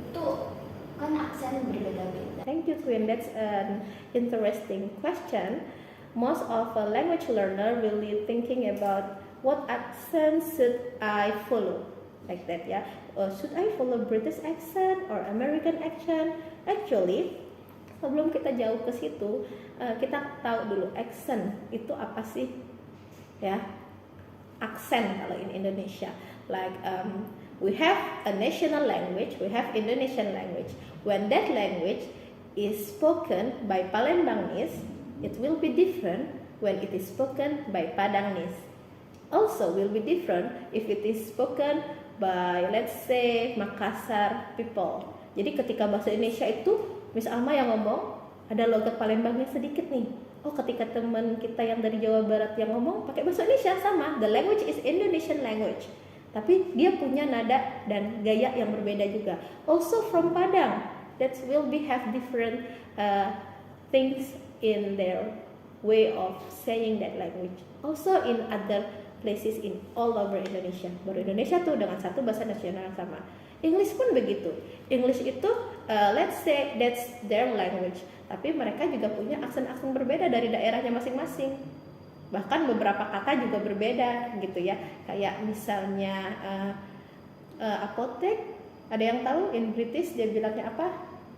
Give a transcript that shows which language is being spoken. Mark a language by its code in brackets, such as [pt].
[id] Itu kan aksen berbeda-beda. [en] Thank you, Queen. That's an interesting question. Most of a language learner really thinking about what accent should I follow, like that, ya. Should I follow British accent or American accent? [id] Actually, sebelum kita jauh ke situ, kita tahu dulu accent itu apa sih, ya? Aksen kalau [en] in Indonesia, like we have a national language, we have Indonesian language. When that language is spoken by Palembangese, it will be different when it is spoken by Padangese. Also will be different if it is spoken by, let's say, Makassar people. [id] Jadi ketika bahasa Indonesia itu, Miss Alma yang ngomong, ada logat Palembangnya sedikit nih. Oh, ketika teman kita yang dari Jawa Barat yang ngomong pakai bahasa Indonesia sama, [en] the language is Indonesian language. [id] Tapi dia punya nada dan gaya yang berbeda juga. [en] Also from Padang, that will be have different things in their way of saying that language. Also in other places in all over Indonesia. [id] Baru Indonesia tuh dengan satu bahasa nasional yang sama. [en] English pun begitu. [id] English itu [en] let's say that's their language, [id] tapi mereka juga punya aksen-aksen berbeda dari daerahnya masing-masing. Bahkan beberapa kata juga berbeda gitu ya. Kayak misalnya apotek, ada yang tahu in British dia bilangnya apa?